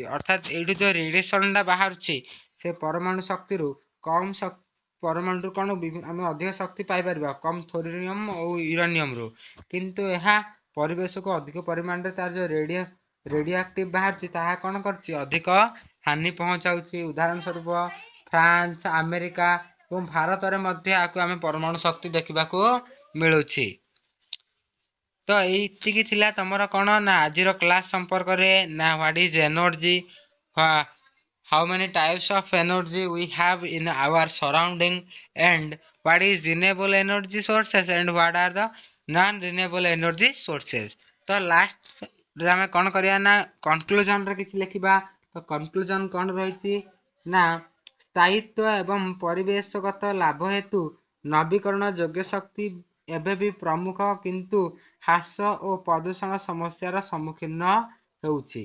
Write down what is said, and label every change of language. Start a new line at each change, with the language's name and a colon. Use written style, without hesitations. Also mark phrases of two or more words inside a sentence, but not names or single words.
Odia: ଅର୍ଥାତ୍ ଏଇଠୁ ଯେଉଁ ରେଡିଏସନଟା ବାହାରୁଛି ସେ ପରମାଣୁ ଶକ୍ତିରୁ କମ୍ ପରମାଣୁରୁ କ'ଣ ଆମେ ଅଧିକ ଶକ୍ତି ପାଇପାରିବା କମ୍ ଥୋରିୟମ୍ ଓ ୟୁରାନିୟମରୁ, କିନ୍ତୁ ଏହା ପରିବେଶକୁ ଅଧିକ ପରିମାଣରେ ତାର ଯେଉଁ ରେଡିଓଆକ୍ଟିଭ ବାହାରୁଛି ତାହା କ'ଣ କରୁଛି ଅଧିକ ହାନି ପହଞ୍ଚାଉଛି। ଉଦାହରଣ ସ୍ୱରୂପ ଫ୍ରାନ୍ସ, ଆମେରିକା ଏବଂ ଭାରତରେ ମଧ୍ୟ ଏହାକୁ ଆମେ ପରମାଣୁ ଶକ୍ତି ଦେଖିବାକୁ ମିଳୁଛି। ତ ଏଇତିକି ଥିଲା ତମର କ'ଣ ନା ଆଜିର କ୍ଲାସ୍ ସମ୍ପର୍କରେ ନା
English: what is energy, how many types of energy we have in our surrounding, and what is renewable energy sources and what are the non renewable energy sources।
Odia: ତ ଲାଷ୍ଟ ରେ ଆମେ କ'ଣ କରିବା ନା କନକ୍ଲୁଜନରେ କିଛି ଲେଖିବା। ତ କନକ୍ଲୁଜନ କ'ଣ ରହିଛି ନା ସ୍ଥାୟିତ୍ୱ ଏବଂ ପରିବେଶଗତ ଲାଭ ହେତୁ ନବୀକରଣ ଯୋଗ୍ୟ ଶକ୍ତି ଏବେ ବି ପ୍ରମୁଖ, କିନ୍ତୁ ହ୍ରାସ ଓ ପ୍ରଦୂଷଣ ସମସ୍ୟାର ସମ୍ମୁଖୀନ ହେଉଛି।